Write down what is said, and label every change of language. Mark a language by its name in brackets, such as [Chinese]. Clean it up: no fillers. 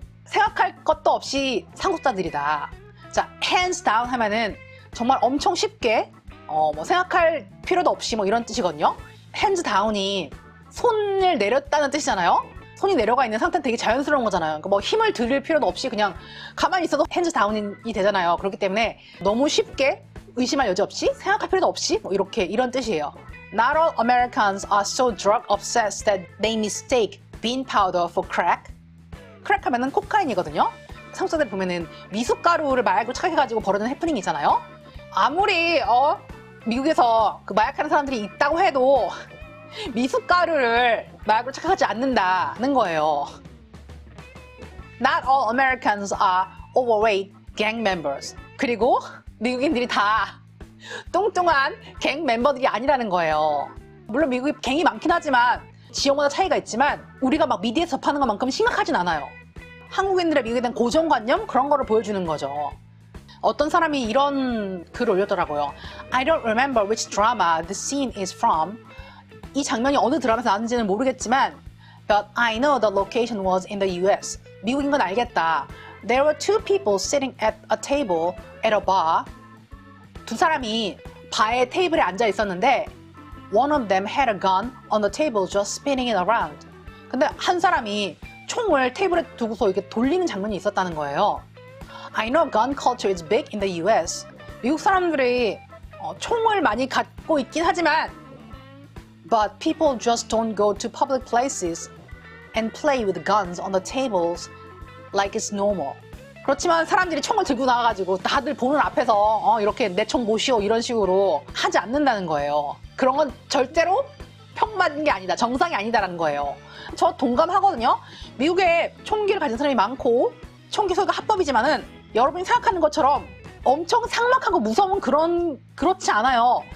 [Korean] 생각할 것도 없이 상속자들이다. 자, hands down 하면은 정말 엄청 쉽게 뭐 생각할 필요도 없이 뭐 이런 뜻이거든요. hands down이 손을 내렸다는 뜻이잖아요. 손이 내려가 있는 상태는 되게 자연스러운 거잖아요. 그러니까 뭐 힘을 들일 필요도 없이 그냥 가만히 있어도 hands down이 되잖아요. 그렇기 때문에 너무 쉽게 의심할 여지 없이 생각할 필요도 없이 뭐 이렇게 이런 뜻이에요. [English] Not all Americans are so drug obsessed that they mistake bean powder for crack. [Korean] crack 하면은 코카인이거든요. 상속자들 보면은 미숫가루를 마약으로 착각해가지고 벌어지는 해프닝이 있잖아요. 아무리 미국에서 그 마약하는 사람들이 있다고 해도 미숫가루를 마약으로 착각하지 않는다는 거예요. [English] Not all Americans are overweight gang members. [Korean] 그리고 미국인들이 다 뚱뚱한 갱 멤버들이 아니라는 거예요. 물론 미국에 갱이 많긴 하지만 지역마다 차이가 있지만 우리가 막 미디어에서 접하는 것만큼 심각하진 않아요. 한국인들의 미국에 대한 고정관념 그런 거를 보여주는 거죠. 어떤 사람이 이런 글을 올렸더라고요. [English] I don't remember which drama the scene is from. [Korean] 이 장면이 어느 드라마에서 나왔는지는 모르겠지만 [English] But I know the location was in the US. [Korean] 미국인 건 알겠다. [English] There were two people sitting at a table at a bar. [Korean] 두 사람이 바의 테이블에 앉아 있었는데 [English] One of them had a gun on the table just spinning it around. [Korean] 근데 한 사람이 총을 테이블에 두고서 이렇게 돌리는 장면이 있었다는 거예요. [English] I know gun culture is big in the US. [Korean] 미국 사람들이 총을 많이 갖고 있긴 하지만 [English] But people just don't go to public places and play with guns on the tables like it's normal. [Korean] 그렇지만 사람들이 총을 들고 나와가지고 다들 보는 앞에서 이렇게 내 총 모시오 이런 식으로 하지 않는다는 거예요. 그런 건 절대로 평맞는 게 아니다. 정상이 아니다라는 거예요. 저 동감하거든요. 미국에 총기를 가진 사람이 많고 총기 소유가 합법이지만은 여러분이 생각하는 것처럼 엄청 삭막하고 무서운 그렇지 않아요.